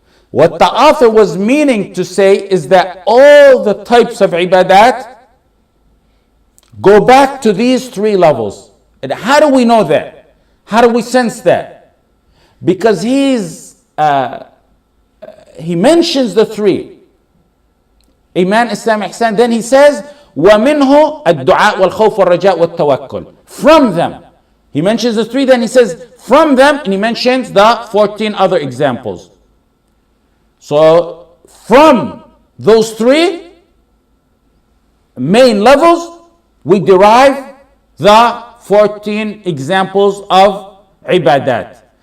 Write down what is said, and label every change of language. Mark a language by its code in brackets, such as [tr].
[en] What the author was meaning to say is that all the types of ibadat go back to these three levels. And how do we know that? How do we sense that? Because he mentions the three. Iman, Islam, Ihsan. Then he says, [ar] وَمِنْهُ الدُّعَاء وَالْخَوْفُ وَالرَّجَاء وَالتَّوَكُّلُ. [en] From them. He mentions the three, then he says, from them, and he mentions the 14 other examples. So, from those three main levels, we derive the 14 examples of ibadat.